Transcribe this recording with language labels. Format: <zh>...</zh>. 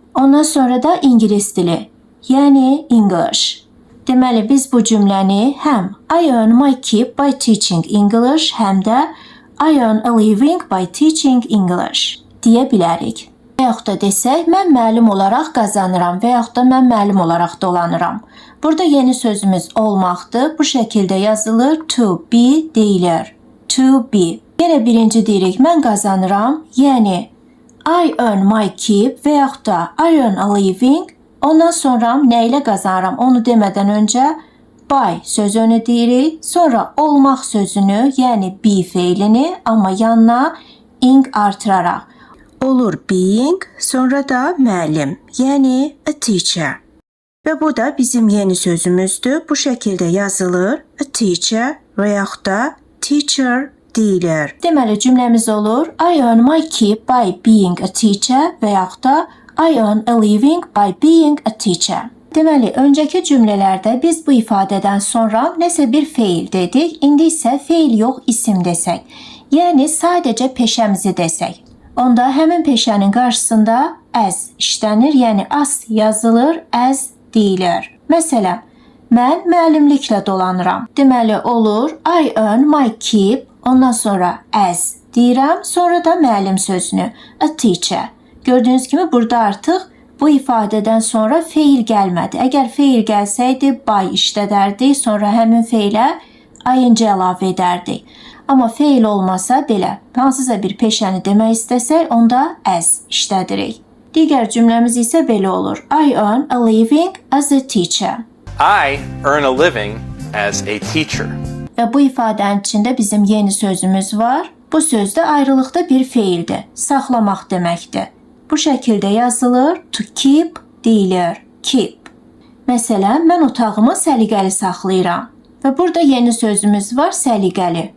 <az>Ondan sonra da ingilis dili, yəni English. Deməli, biz bu cümləni həm</az> <en>I earn my keep by teaching English,</en> <az>həm də</az> <en>I earn a living by teaching English</en> <az>deyə bilərik. Və yaxud da desək, mən müəllim olaraq qazanıram və yaxud da mən müəllim olaraq dolanıram. Burada yeni sözümüz olmaqdır. Bu şəkildə yazılır, to be deyilir. To be. Yenə birinci deyirik, mən qazanıram, yəni</az> <en>I earn my keep</en> <az>və yaxud da</az> <en>I earn a living.</en> <az>Ondan sonra nə ilə qazanıram onu demədən öncə by sözünü deyirik, sonra olmaq sözünü, yəni be feilini, amma yanına ing artıraraq. Olur being, sonra da müəllim, yəni a teacher. Və bu da bizim yeni sözümüzdür. Bu şəkildə yazılır, a teacher və yaxud da teacher deyilir. Deməli cümləmiz olur,</az> <en>I earn my keep by being a teacher</en> <az>və yaxud da</az> <en>I earn a living by being a teacher.</en> <az>Deməli, öncəki cümlələrdə biz bu ifadədən sonra nəsə bir feil dedik, indi isə feil yox, isim desək. Yəni sadəcə peşəmizi desək. Onda həmin peşənin qarşısında as işlənir, yəni as yazılır, as deyilir. Məsələn, mən müəllimliklə dolanıram. Deməli olur,</az> <en>I earn my keep,</en> <az>ondan sonra as deyirəm, sonra da müəllim sözünü, a teacher. Gördüyünüz kimi burada artıq bu ifadədən sonra feil gəlmədi. Əgər feil gəlsəydi, by işlədərdik, sonra həmin feilə ing əlavə edərdik. Amma feil olmasa belə, hansısa bir peşəni demək istəsək, onda as işlədirik. Digər cümləmiz isə belə olur.</az> <en>I earn a living as a teacher. I earn a living as a teacher.</en> <az>Və bu ifadənin içində bizim yeni sözümüz var. Bu söz də ayrılıqda bir feildir. Saxlamaq deməkdir. Bu şəkildə yazılır, to keep deyilir, keep. Məsələn, mən otağımı səliqəli saxlayıram. Və burada yeni sözümüz var, səliqəli.</az>